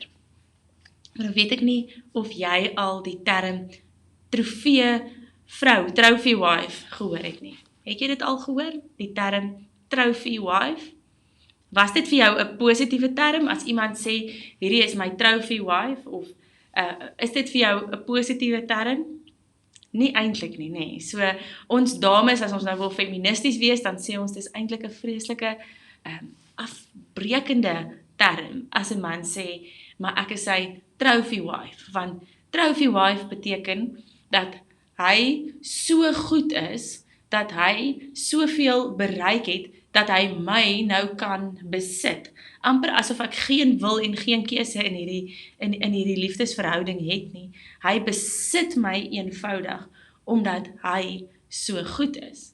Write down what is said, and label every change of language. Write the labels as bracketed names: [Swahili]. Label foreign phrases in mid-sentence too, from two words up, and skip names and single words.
[Afrikaans] Maar weet ek nie of jy al die term trofee vrou, [English] trophy wife, [Afrikaans] gehoor het nie. Het jy dit al gehoor? Die term [English] trophy wife? [Afrikaans] Was dit vir jou 'n positiewe term, as iemand sê, hierdie is my [English] trophy wife, [Afrikaans] of is dit vir jou 'n positiewe term? Nie eintlik nie, nee. So, ons dames, as ons nou wil feministies wees, dan sê ons, dis eintlik 'n vreeslike afbrekende term, as 'n man sê, maar ek is sy [English] trophy wife, [Afrikaans] want [English] trophy wife [Afrikaans] beteken dat hy so goed is, dat hy soveel bereik het, dat hy my nou kan besit. Amper asof ek geen wil en geen keuse in hierdie liefdesverhouding het nie. Hy besit my eenvoudig, omdat hy so goed is.